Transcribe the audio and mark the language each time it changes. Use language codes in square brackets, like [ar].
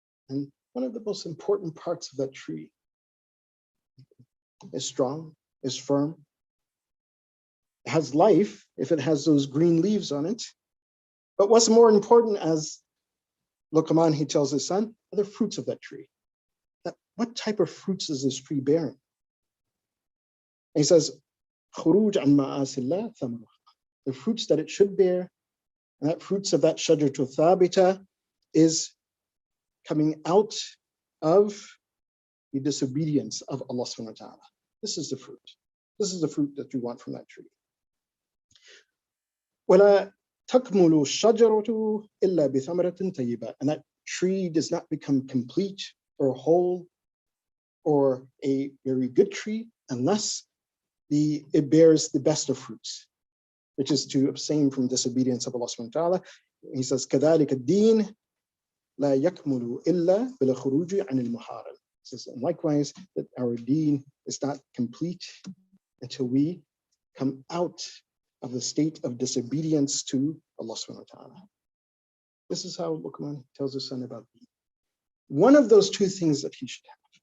[en] And one of the most important parts of that tree is strong, is firm. It has life if it has those green leaves on it. But what's more important, as Luqman, he tells his son, are the fruits of that tree. What type of fruits is this tree bearing? [ar] And he says, خُرُوجْ عَنْ مَعَاصِ اللَّهِ ثَمَرُهَا. [en] The fruits that it should bear, and that fruits of that shajaratu thabita is coming out of the disobedience of Allah subhanahu wa ta'ala. This is the fruit. This is the fruit that you want from that tree. [ar] وَلَا تَكْمُلُ الشَّجَرَةُ إِلَّا بِثَمَرَةٍ طَيِّبَةٍ. [en] And that tree does not become complete or whole or a very good tree unless it bears the best of fruits, which is to abstain from disobedience of Allah subhanahu wa ta'ala. [ar] He says, كَذَلِكَ الدِّينُ لَا يَكْمُلُ إِلَّا بِالْخُرُوجِ عَنِ الْمُحَارَمِ. [en] He says, and likewise, that our deen is not complete until we come out of the state of disobedience to Allah subhanahu wa ta'ala. This is how Luqman tells his son about deen. One of those two things that he should have.